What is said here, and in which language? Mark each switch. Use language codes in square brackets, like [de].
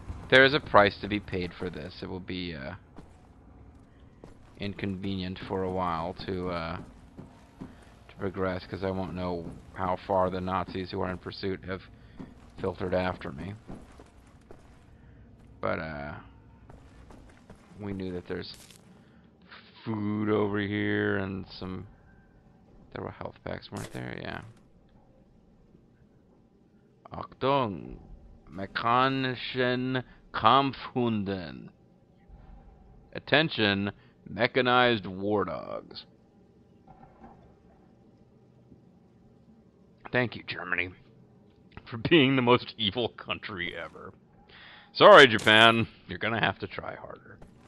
[en] There is a price to be paid for this. It will be, inconvenient for a while to progress, because I won't know how far the Nazis who are in pursuit have filtered after me. But, we knew that there's food over here and some... There were health packs, weren't there? Yeah. [de] Achtung! Mechanischen Kampfhunden. [en] Attention, mechanized war dogs. Thank you, Germany, for being the most evil country ever. Sorry, Japan. You're gonna have to try harder.